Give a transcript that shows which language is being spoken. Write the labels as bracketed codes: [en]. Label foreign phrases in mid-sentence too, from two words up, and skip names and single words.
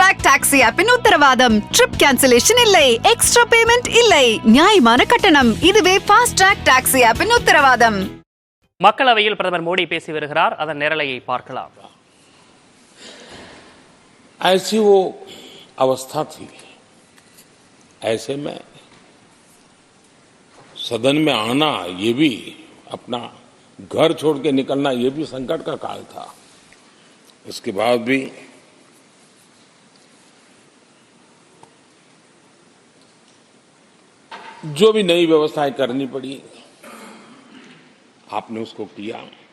[en] taxi app [ta] உத்தரவாதம். [en] trip cancellation [ta] இல்லை, [en] extra payment [ta] இல்லை, நியாயமான கட்டணம். இதுவே ஃபாஸ்ட் ட்ராக் டாக்ஸி ஆப்பின் உத்தரவாதம். மக்களவையில் பிரதமர் மோடி பேசி வருகிறார். அதன் நேரலையை பார்க்கலாம். [hi] ऐसी वो अवस्था थी, ऐसे में सदन में आना, ये भी अपना घर छोड़ के निकलना, ये भी संकट का काल था। इसके बाद भी जो भी नई व्यवस्थाएं करनी पड़ी, आपने उसको किया।